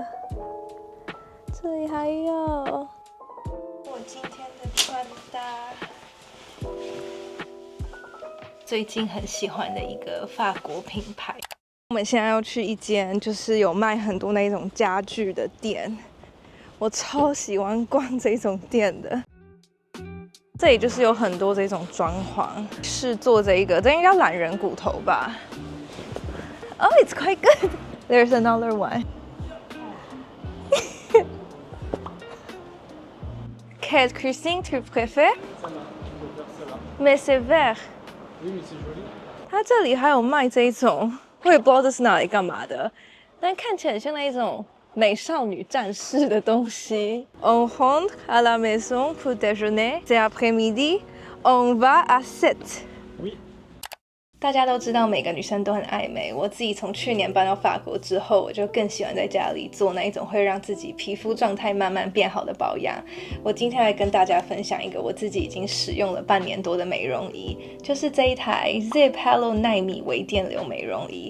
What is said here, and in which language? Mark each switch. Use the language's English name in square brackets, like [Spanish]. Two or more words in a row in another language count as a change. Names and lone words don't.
[Chinese] 这里还有我今天的穿搭， 最近很喜欢的一个法国品牌。我们现在要去一间就是有卖很多那种家具的店，我超喜欢逛这种店的。这里就是有很多这种装潢，是做这个，这应该叫懒人骨头吧。 [English] Oh, it's quite good. There's another one. [French] Quelle cuisine tu préfères? Mais c'est vert. [Chinese] 它这里还有卖这种，我也不知道这是拿来干嘛的，但看起来很像那一种美少女战士的东西。 [French] On rentre à la maison pour déjeuner. Cet après-midi, on va à 7. [Chinese] 大家都知道每个女生都很爱美，我自己从去年搬到法国之后，我就更喜欢在家里做那一种会让自己皮肤状态慢慢变好的保养。我今天来跟大家分享一个我自己已经使用了半年多的美容仪，就是这一台 Zip Hello 奈米微电流美容仪。